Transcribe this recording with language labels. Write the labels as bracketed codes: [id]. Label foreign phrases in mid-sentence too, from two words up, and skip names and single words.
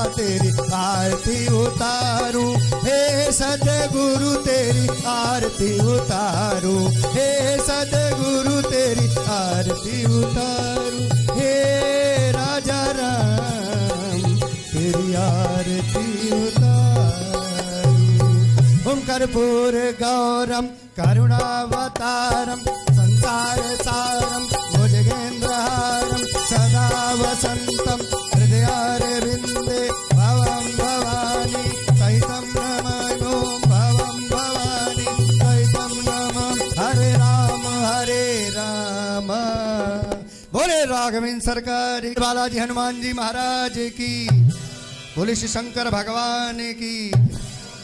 [hi] तेरी आरती उतारू हे सतगुरु तेरी आरती उतारू हे सतगुरु तेरी आरती उतारू हे राजा राम तेरी आरती उतारू [sa] ओम कर्पूर गौरम करुणावतारम संसार सारम भुजगेन्द्रहारम सदा वसंतम हृदयारविंदे भवं भवानी सहितं नमामि भवं भवानी सहितं नमामि हरे [hi] राम बोले राघवेंद्र सरकार बालाजी हनुमान जी महाराज की बोले श्री शंकर भगवान की